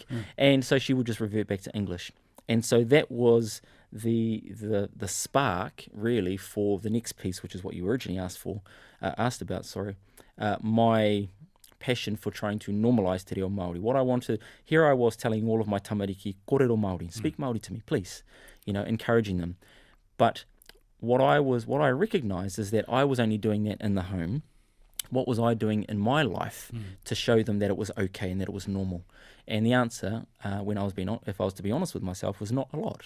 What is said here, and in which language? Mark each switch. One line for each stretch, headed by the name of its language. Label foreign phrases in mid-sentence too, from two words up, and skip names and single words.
English: And so she would just revert back to English. And so that was the spark, really, for the next piece, which is what you originally asked about. My passion for trying to normalise
Māori: Te Reo Maori.
English: Here I was telling all of my tamariki,
Māori: kōrero Maori,
English: speak Maori to me, please, you know, encouraging them. But what I recognised is that I was only doing that in the home. What was I doing in my life to show them that it was okay and that it was normal? And the answer, if I was to be honest with myself, was not a lot.